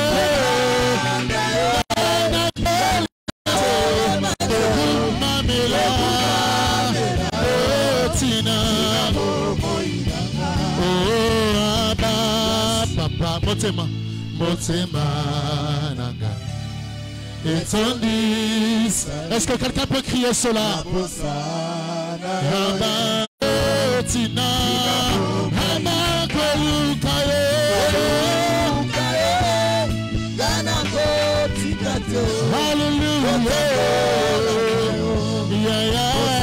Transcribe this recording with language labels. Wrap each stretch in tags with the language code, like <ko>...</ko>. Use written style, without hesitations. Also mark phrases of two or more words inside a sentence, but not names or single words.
<ln>Motema, Motema Nanga.</ln> <en>It's on this.</en> <fr>Est-ce que quelqu'un peut crier cela? Tina, Hallelujah.</fr> <en>Yeah, yeah.</en>